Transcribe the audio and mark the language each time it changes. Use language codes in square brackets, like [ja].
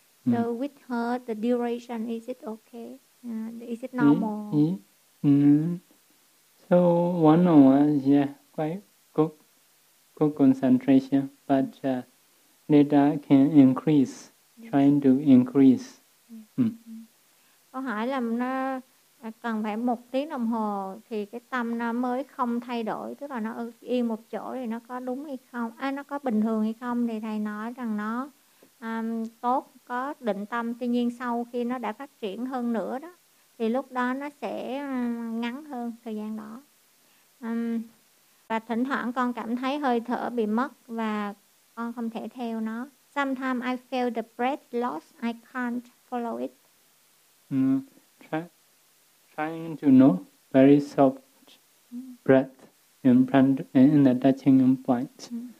[en] So with her, the duration, is it okay? Is it normal? So 1 hour, yeah, quite good concentration. But later can increase, trying to increase. [vi] Câu hỏi là nó cần phải 1 tiếng đồng hồ thì cái tâm nó mới không thay đổi, tức là nó yên một chỗ thì nó có đúng hay không? Nó có bình thường hay không? Thì thầy nói rằng nó tốt, có định tâm. Tuy nhiên sau khi nó đã phát triển hơn nữa đó, thì lúc đó nó sẽ ngắn hơn thời gian đó. Và thỉnh thoảng con cảm thấy hơi thở bị mất và con không thể theo nó. [en] Sometimes I feel the breath lost, I can't follow it. Trying to know very soft breath in the touching point.